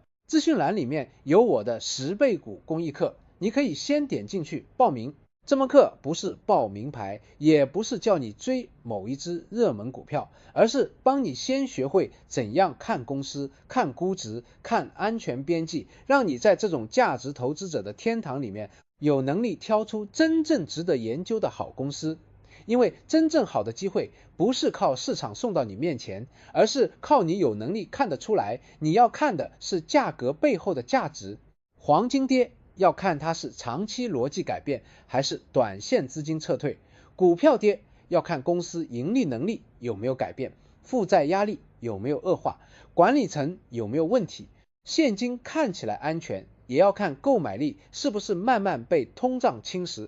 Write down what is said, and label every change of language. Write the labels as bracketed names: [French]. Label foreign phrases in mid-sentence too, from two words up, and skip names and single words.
[Chinese] 資訊欄裡面有我的10倍股公益課，你可以先點進去報名。這門課不是報名牌，也不是叫你追某一隻熱門股票，而是幫你先學會怎樣看公司、看估值、看安全邊際，讓你在這種價值投資者的天堂裡面有能力挑出真正值得研究的好公司。因為真正好的機会不是靠市场送到你面前，而是靠你有能力看得出来。你要看的是價格背後的價值。黄金跌要看它是長期邏輯改变還是短線資金撤退，股票跌要看公司盈利能力有沒有改變，負債壓力有沒有惡化，管理層有沒有問題。現金看起來安全，也要看購買力是不是慢慢被通脹侵蚀。